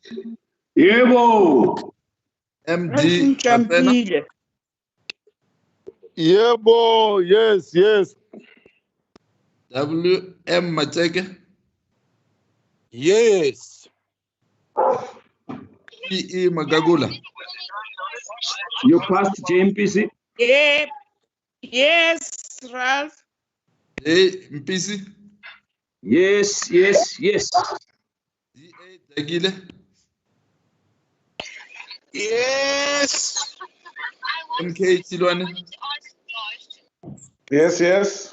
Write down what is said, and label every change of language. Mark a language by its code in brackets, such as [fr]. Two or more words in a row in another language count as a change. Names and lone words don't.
[en] Yebo. M.D. Kapena. Yebo, yes, yes. WM Mateke. Yes. PE Magagula. You passed JMPC? Yeah. Yes, Ralph. J Mpisi. Yes, yes, yes. DA Dagile. Yes. MK Chilwane. Yes, yes.